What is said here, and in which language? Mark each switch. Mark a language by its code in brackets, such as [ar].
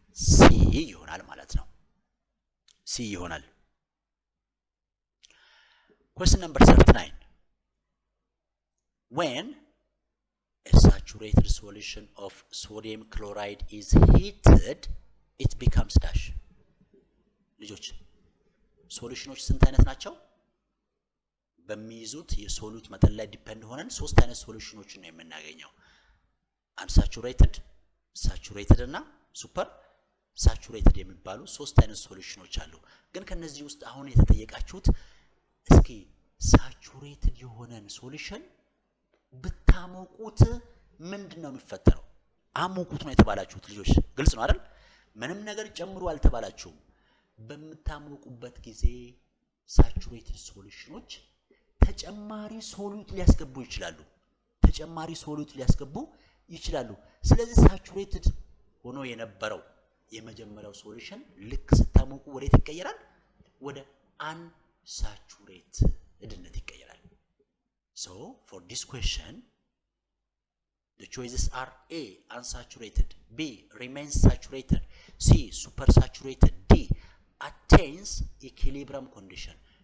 [am] ሲ ይሆናል ማለት ነው። ሲ ይሆናል። [en] question number 39. when a saturated solution of sodium chloride is heated it becomes dash. [am] ልጆች ሶሉሽኖች ስንት አይነት ናቸው? በሚይዙት የሶሉት መጠን ላይ ዲፔንድ ሆነን 3 አይነት ሶሉሽኖችን ነው የምናገኘው። አንሳቹሬትድ፣ ሳቹሬትድ እና ሱፐር ሳቹሬትድ የሚባሉ 3 አይነት ሶሉሽኖች አሉ። ግን ከነዚህ ውስጥ አሁን የተጠየቃችሁት እስኪ ሳቹሬትድ የሆነን ሶሉሽን ብታሞቁት ምንድነው የሚፈጠረው? አሞቁት ነው የተባላችሁት ልጆች። ግልጽ ነው አይደል? ምንም ነገር ጨምሩ አልተባላችሁም። በመታሞቁበት ጊዜ ሳቹሬትድ ሶሉሽኖች ተጨማሪ ሶሉት ሊያስገቡ ይችላሉ። ስለዚህ ሳቹሬትድ ሆኖ የነበረው የመጀመሪያው ሶሉሽን ልክ ስታሞቁ ወዴት ይቀየራል? ወደ unsaturated ይቀየራል። [en] So for this question the choices are A unsaturated, B remains saturated, C supersaturated, D attains equilibrium condition.